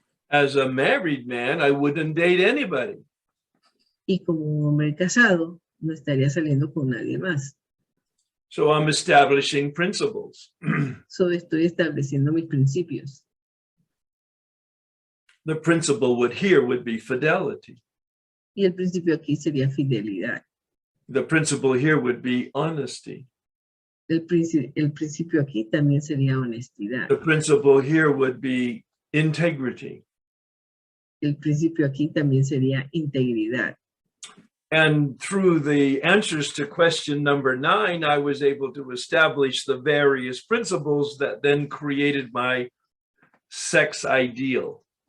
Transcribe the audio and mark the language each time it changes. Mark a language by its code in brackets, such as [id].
[en] As a married man, I wouldn't date anybody. [es] Y como un hombre casado, no estaría saliendo con nadie más. [en] So I'm establishing principles. [es] So estoy estableciendo mis principios. [en] The principle would be fidelity. [es] Y el principio aquí sería fidelidad. [en] The principle here would be honesty. [es] El principio aquí también sería honestidad. [en] The principle here would be integrity. [es] El principio aquí también sería integridad. [en] And through the answers to question number 9, I was able to establish the various principles that then created my sex ideal.